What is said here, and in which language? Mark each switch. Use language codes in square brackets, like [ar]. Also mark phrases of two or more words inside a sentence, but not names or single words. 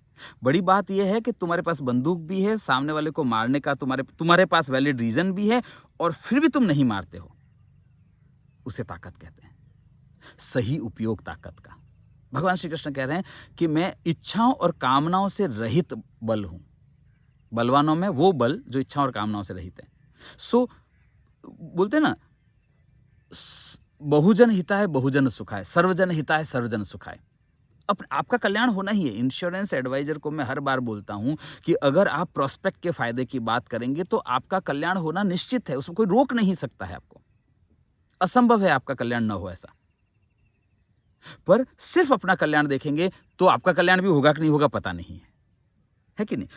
[hi] बड़ी बात यह है कि तुम्हारे पास बंदूक भी है, सामने वाले को मारने का तुम्हारे पास [en] valid reason [hi] भी है, और फिर भी तुम नहीं मारते हो। उसे ताकत कहते हैं। सही उपयोग ताकत का। भगवान श्री कृष्ण कह रहे हैं कि मैं इच्छाओं और कामनाओं से रहित बल हूँ। बलवानों में वो बल जो इच्छाओं और कामनाओं से रहित है। सो बोलते हैं ना, [sa] बहुजन हिताय बहुजन सुखाय, सर्वजन हिताय सर्वजन सुखाय। [hi] आपका कल्याण होना ही है। [en] insurance advisor [hi] को मैं हर बार बोलता हूं कि अगर आप प्रोस्पेक्ट के फायदे की बात करेंगे तो आपका कल्याण होना निश्चित है, उसमें कोई रोक नहीं सकता है आपको। असंभव है आपका कल्याण न हो ऐसा। पर सिर्फ अपना कल्याण देखेंगे तो आपका कल्याण भी होगा कि नहीं होगा पता नहीं है कि नहीं।